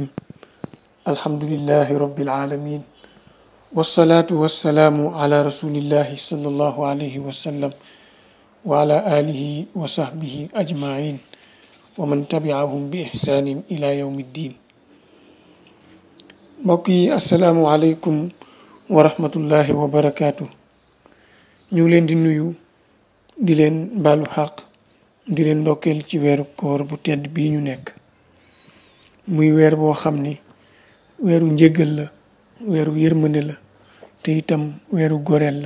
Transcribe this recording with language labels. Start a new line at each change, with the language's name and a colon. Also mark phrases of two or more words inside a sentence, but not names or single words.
Arabic: الحمد لله رب العالمين، والصلاة والسلام على رسول الله صلى الله عليه وسلم وعلى آله وصحبه أجمعين ومن تبعهم بإحسان إلى يوم الدين. mbokk السلام عليكم ورحمة الله وبركاته.
Wolof: ñu leen di nuyu di leen baalu xaq di leen ndokkeel ci weeru koor bu tedd bii ñu nekk, muy weer boo xam ni weeru njéggal la, weeru yërmande la, te itam weeru goreel la.